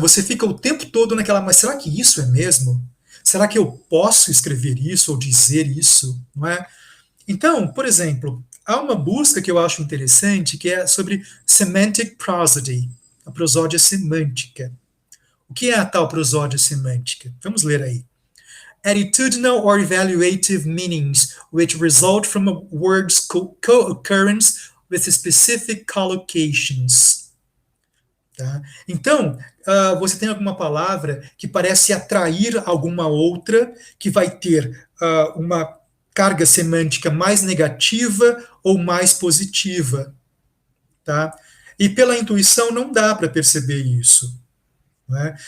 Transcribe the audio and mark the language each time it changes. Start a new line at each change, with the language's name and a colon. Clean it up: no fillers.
Portuguese: Você fica o tempo todo naquela, mas será que isso é mesmo? Será que eu posso escrever isso ou dizer isso? Não é? Então, por exemplo, há uma busca que eu acho interessante que é sobre semantic prosody, a prosódia semântica. O que é a tal prosódia semântica? Vamos ler aí.
English: Attitudinal or evaluative meanings which result from a word's co-occurrence with specific collocations.
Portuguese: Tá? Então, você tem alguma palavra que parece atrair alguma outra, que vai ter uma carga semântica mais negativa ou mais positiva. Tá? E pela intuição não dá para perceber isso. Né?